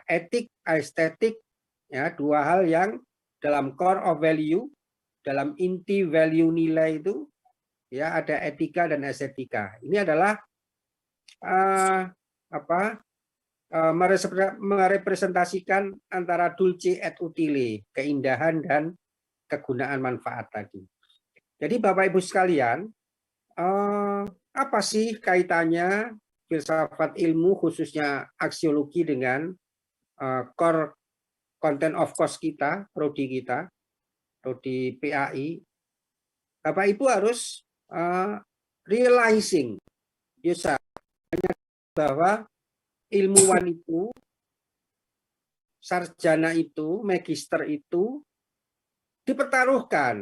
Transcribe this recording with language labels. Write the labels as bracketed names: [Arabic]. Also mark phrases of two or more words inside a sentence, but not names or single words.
[Indonesian] Etik, estetik, ya dua hal yang dalam [English] core of value, [Indonesian] dalam inti value nilai itu ya ada etika dan estetika. Ini adalah merepresentasikan antara [Latin] dulce et utile, [Indonesian] keindahan dan kegunaan manfaat tadi. Jadi Bapak Ibu sekalian, apa sih kaitannya filsafat ilmu khususnya aksiologi dengan [English] core content of course [Indonesian] kita, prodi kita, prodi PAI? Bapak Ibu harus realizing bahwa ilmuwan itu sarjana itu, magister itu dipertaruhkan.